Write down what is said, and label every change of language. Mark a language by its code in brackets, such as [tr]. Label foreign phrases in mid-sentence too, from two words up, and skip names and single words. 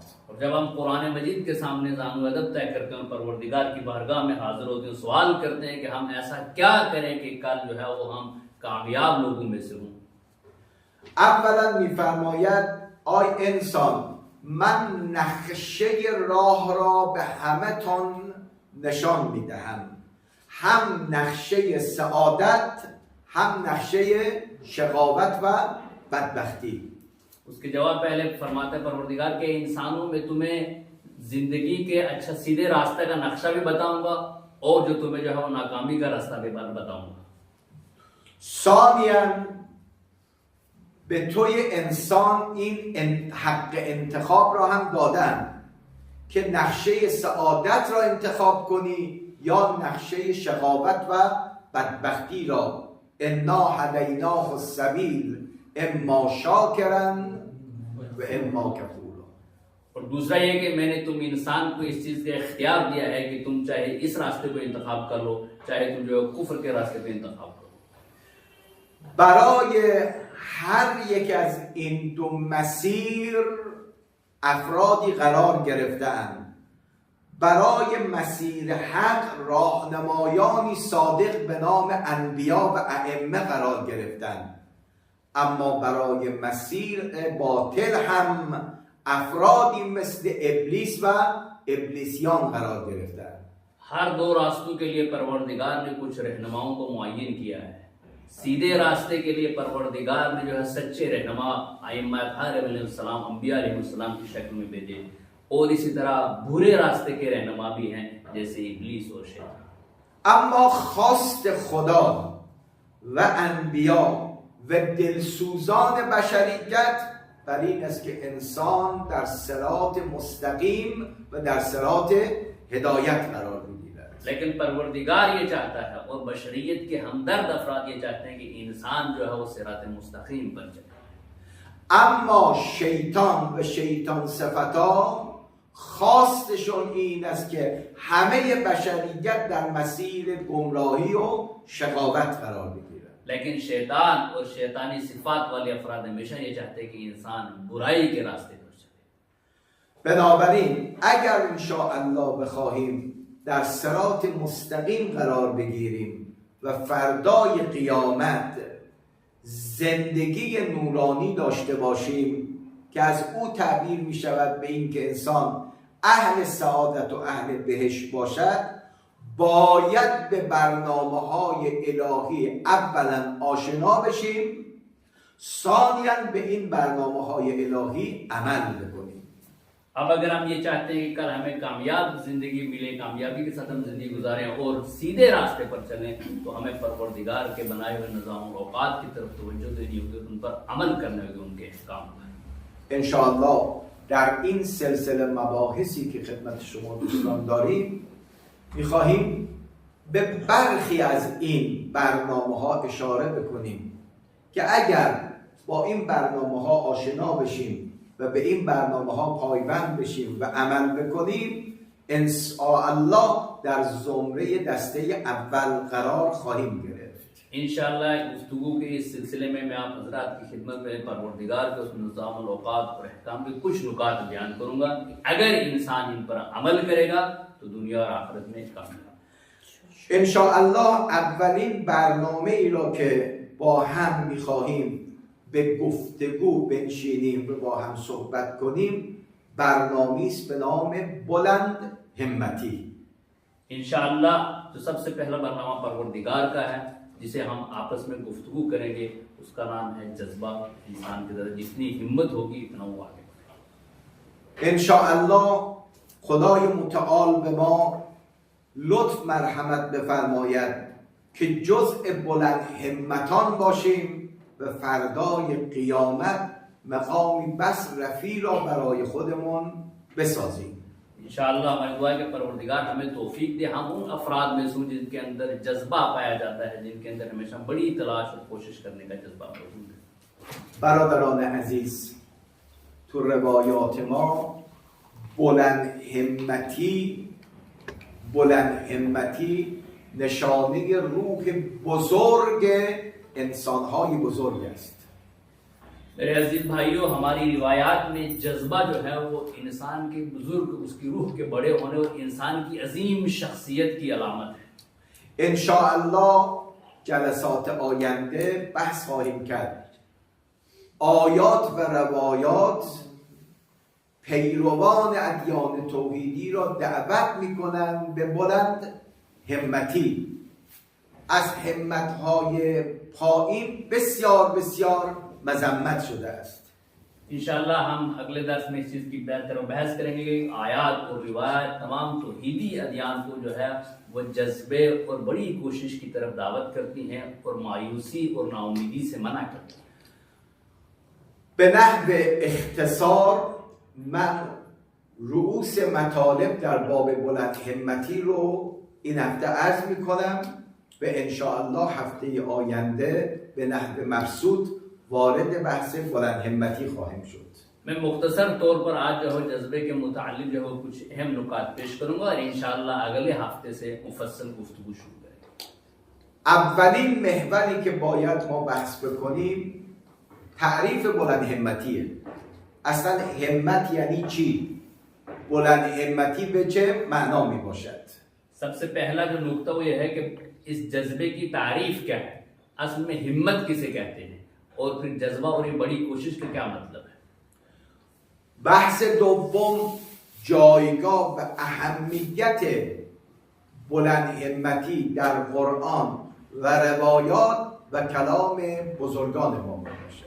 [ur] اور جب ہم قرآن مجید کے سامنے زانو ادب طے کرتے ہیں، پروردگار کی بارگاہ میں حاضر ہوتے ہیں، سوال کرتے ہیں کہ ہم ایسا کیا کریں کہ کل جو ہے وہ ہم کامیاب لوگوں میں سے ہوں. [fa] اولا می‌فرماید آی انسان من نقشه راه را به همتون نشان می‌دهم، هم نقشه سعادت هم نقشه شقاوت و بدبختی. [ur] اس کے جواب پہلے فرماتا ہے پروردگار کے انسانوں میں تمہیں زندگی کے اچھا سیدھے راستے کا نقشہ بھی بتاؤں گا اور جو تمہیں جو ہے وہ ناکامی کا راستہ بھی بتاؤں گا. [fa] ثانیاً به توی انسان این حق انتخاب را هم دادن که نقشه سعادت را انتخاب کنی یا نقشه شقاوت و بدبختی را. [ar] انا هدیناه السبیل اما شاکرا و اما کفورا. [ur] اور دوسرا یہ کہ میں نے تم انسان کو اس چیز کا اختیار دیا ہے کہ تم چاہے اس راستے کو انتخاب کر لو، چاہے تم جو کفر کے راستے کو انتخاب کرو. [fa] برای هر یک از این دو مسیر افرادی قرار گرفتند. برای مسیر حق راهنمایانی صادق به نام انبیا و ائمه قرار گرفتند، اما برای مسیر باطل هم افرادی مثل ابلیس و ابلیسیان قرار گرفتند. [ur] ہر دو راستوں کے لیے پروردگار نے کچھ رہنماؤں کو معین کیا ہے. سیدھے راستے کے لیے پروردگار نے جو ہے سچے رہنما ائمہ علیہ السلام انبیاء علیہ السلام کی شکل میں بھیجے، اور اسی طرح برے راستے کے رہنما بھی ہیں جیسے ابلیس اور شیطان. [fa] اما خواست خدا و انبیا و دلسوزان بشریت بر این است که انسان در صراط مستقیم و در صراط هدایت قرار بگیرد. [ur] لیکن پروردگار یہ چاہتا ہے اور بشریت کے ہمدرد افراد یہ چاہتے ہیں کہ انسان جو ہے وہ صراط مستقیم پر چلے. [fa] اما شیطان و شیطان صفتا خواستشون این است که همه بشریت در مسیر گمراهی و شقاوت قرار بگیرد. [ur] لیکن شیطان اور شیطانی صفات والے افراد ہمیشہ یہ چاہتے ہیں کہ انسان برائی کے راستے پر چلے. [fa] بنابراین اگر انشاءالله بخواهیم در صراط مستقیم قرار بگیریم و فردای قیامت زندگی نورانی داشته باشیم که از او تعبیر می شود به این که انسان اهل سعادت و اهل بهشت باشد، باید به برنامه‌های الهی اولا آشنا بشیم، ثانیاً به این برنامه‌های الهی عمل بکنیم. [ur] اب اگر ہم یہ چاہتے ہیں کہ کل ہمیں کامیاب زندگی ملے، کامیابی کے ساتھ ہم زندگی گزاریں اور سیدھے راستے پر چلیں، تو ہمیں پروردگار کے بنائے ہوئے نظام اور اوقات کی طرف توجہ دینی ہوگی، ان پر عمل کرنے ہوگی، ان کے احکام پر. [fa] انشاءالله در این سلسله مباحثی که خدمت شما دوستان داریم میخواهیم به برخی از این برنامه ها اشاره بکنیم که اگر با این برنامه ها آشنا بشیم و به این برنامه ها پایبند بشیم و عمل بکنیم، انشاءالله در زمره دسته اول قرار خواهیم گرفت. [ur] انشاءاللہ گفتگو کے اس سلسلے میں میں آپ حضرات کی خدمت میں پروردگار کے اس نظام اوقات اور احکام کے کچھ نکات بیان کروں گا کہ اگر انسان ان پر عمل کرے گا تو دنیا اور آخرت میں کامیاب. [fa] انشاءالله اولین برنامه ای را که با هم میخواهیم به گفتگو بنشینیم و با هم صحبت کنیم برنامه‌ای است به نام بلند همتی. [ur] انشاءاللہ جو سب سے پہلا برنامہ پروردگار کا ہے جسے ہم آپس میں گفتگو کریں گے، اس کا نام ہے جذبہ. انسان کی طرح جتنی ہمت ہوگی اتنا وہ آگے بڑھے گا. [fa] انشاءالله خدای متعال به ما لطف مرحمت بفرماید که جزء بلند همتان باشیم و فردای قیامت مقامی بس رفیع را برای خودمون بسازیم. [ur] انشاءاللہ ہماری دعا ہے کہ پروردگار ہمیں توفیق دے، ہم ان افراد میں سے جن کے اندر جذبہ پایا جاتا ہے، جن کے اندر ہمیشہ بڑی تلاش اور کوشش کرنے کا جذبہ موجود ہے. [fa] برادران عزیز، تو روایات ما بلند همتی نشانه روح بزرگ انسانهای بزرگ است. [ur] میرے عزیز بھائیوں، ہماری روایات میں جذبہ جو ہے وہ انسان کے بزرگ، اس کی روح کے بڑے ہونے اور انسان کی عظیم شخصیت کی علامت ہے. [fa] انشاءالله جلسات آینده بحث خواهیم کرد. آیات و روایات پیروان ادیان توحیدی را دعوت می‌کنند به بلند همتی. از همت‌های پایین بسیار بسیار مذمت شده است. [ur] انشاءاللہ ہم اگلے درس میں اس چیز کی بہتر بحث کریں گے کہ آیات اور روایت تمام توحیدی ادیان کو جو ہے وہ جذبے اور بڑی کوشش کی طرف دعوت کرتی ہیں اور مایوسی اور ناامیدی سے منع کرتی ہیں. [fa] به نحو اختصار من رؤوس مطالب در باب بلند همتی رو این هفته عرض می‌کنم و انشاءالله هفته آینده به نحو مبسوط وارد بحث بلند همتی خواهیم شد. [ur] میں مختصر طور پر آج جو ہے جذبے کے متعلق جو ہے کچھ اہم نکات پیش کروں گا اور انشاءاللہ اگلے ہفتے سے مفصل گفتگو شروع کریں گے. [fa] اولین محوری که باید ما بحث بکنیم تعریف بلند همتیه. اصلا همت یعنی چی؟ بلند همتی به چه معنا می باشد؟ [ur] سب سے پہلا جو نکتہ وہ یہ ہے کہ اس جذبے کی تعریف کیا ہے، اصل میں ہمت کسے کہتے ہیں اور پھر جذبہ اور یہ بڑی کوشش کا کیا مطلب ہے. [fa] بحث دوم جایگاه و اهمیت بلند همتی در قرآن و روایات و کلام بزرگان ما باشد.